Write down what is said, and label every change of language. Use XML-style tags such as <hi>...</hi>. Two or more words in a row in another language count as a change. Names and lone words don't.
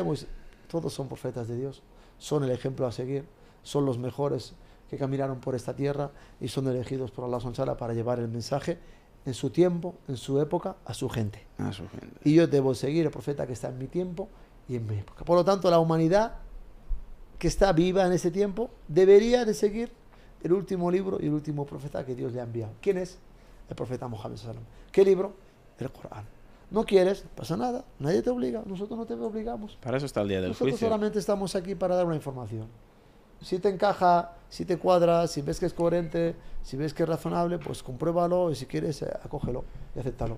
<es>Todos son profetas de Dios, son el ejemplo a seguir, son los mejores que caminaron por esta tierra y son elegidos por Allah SWT para llevar el mensaje en su tiempo, en su época, a su gente. Y yo debo seguir el profeta que está en mi tiempo y en mi época. Por lo tanto, la humanidad que está viva en ese tiempo debería de seguir el último libro y el último profeta que Dios le ha enviado. ¿Quién es? El profeta Muhammad</es> <ar>صلى الله عليه وسلم.</ar> <es>¿Qué libro? El Corán. No quieres, no pasa nada, nadie te obliga, nosotros no te obligamos. Para eso está el día del juicio. Nosotros solamente estamos aquí para dar una información. Si te encaja, si te cuadra, si ves que es coherente, si ves que es razonable, pues compruébalo, y si quieres, acógelo y acéptalo.</es>